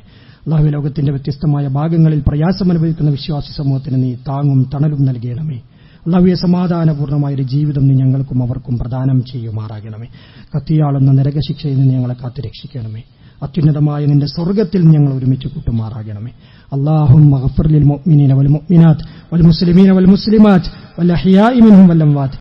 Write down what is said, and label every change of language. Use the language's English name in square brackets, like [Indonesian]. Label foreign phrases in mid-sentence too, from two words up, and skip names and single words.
[Malayalam] അല്ലാഹുവേ, ലോകത്തിന്റെ വ്യത്യസ്തമായ ഭാഗങ്ങളിൽ പ്രയാസമനുഭവിക്കുന്ന വിശ്വാസി സമൂഹത്തിന് നീ താങ്ങും തണലും നൽകണമേ. അല്ലാഹുവേ, സമാധാനപൂർണ്ണമായൊരു ജീവിതം നീ ഞങ്ങൾക്കും അവർക്കും പ്രദാനം ചെയ്യുമാറാകണമേ. കത്തിയാളുന്ന നരകശിക്ഷയിൽ നിന്ന് ഞങ്ങളെ കാത്തുരക്ഷിക്കണമേ. അത്യുന്നതമായ നിന്റെ സ്വർഗ്ഗത്തിൽ ഞങ്ങൾ ഒരുമിച്ച് കൂട്ടുമാറാകണമേ. [Arabic] اللهم اغفر للمؤمنين والمؤمنات والمسلمين والمسلمات والأحياء منهم والأموات